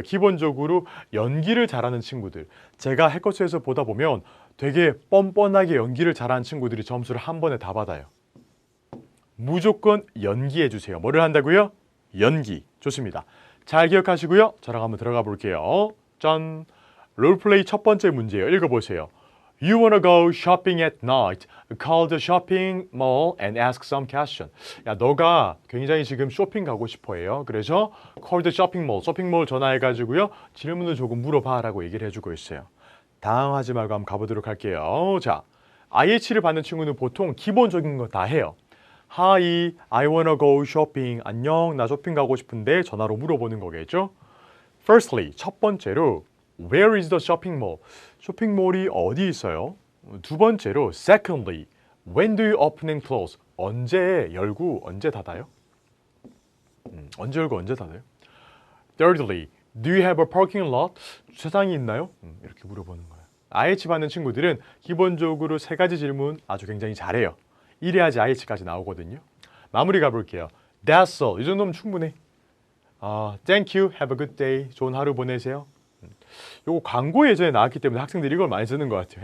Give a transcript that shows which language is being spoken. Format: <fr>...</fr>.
<ko>기본적으로 연기를 잘하는 친구들. 제가 해커스에서 보다 보면 되게 뻔뻔하게 연기를 잘하는 친구들이 점수를 한 번에 다 받아요. 무조건 연기해 주세요. 뭐를 한다고요? 연기. 좋습니다. 잘 기억하시고요. 저랑 한번 들어가 볼게요. 짠! 롤플레이 첫 번째 문제예요. 읽어보세요.</ko> <en>You wanna go shopping at night. Call the shopping mall and ask some question.</en> <ko>야, 너가 굉장히 지금 쇼핑 가고 싶어해요. 그래서</ko> <en>call the shopping mall,</en> <ko>쇼핑몰 전화해가지고요. 질문을 조금 물어봐라고 얘기를 해주고 있어요. 당황하지 말고 한번 가보도록 할게요. 자, IH를 받는 친구는 보통 기본적인 거 다 해요.</ko> <en>Hi, I wanna go shopping.</en> <ko>안녕, 나 쇼핑 가고 싶은데 전화로 물어보는 거겠죠?</ko> <en>Firstly,</en> <ko>첫 번째로</ko> <en>Where is the shopping mall?</en> <ko>쇼핑몰이 어디 있어요? 두 번째로</ko> <en>Secondly, When do you open and close?</en> <ko>언제 열고 언제 닫아요? 언제 열고 언제 닫아요?</ko> <en>Thirdly, Do you have a parking lot?</en> <ko>주차장이 있나요? 이렇게 물어보는 거예요. IH 받는 친구들은 기본적으로 세 가지 질문 아주 굉장히 잘해요. 이래야지 IH까지 나오거든요. 마무리 가볼게요.</ko> <en>That's all.</en> <ko>이 정도면 충분해.</ko> <en>Thank you. Have a good day.</en> <ko>좋은 하루 보내세요. 요거 광고 예전에 나왔기 때문에 학생들이 이걸 많이 쓰는 것 같아요.</ko>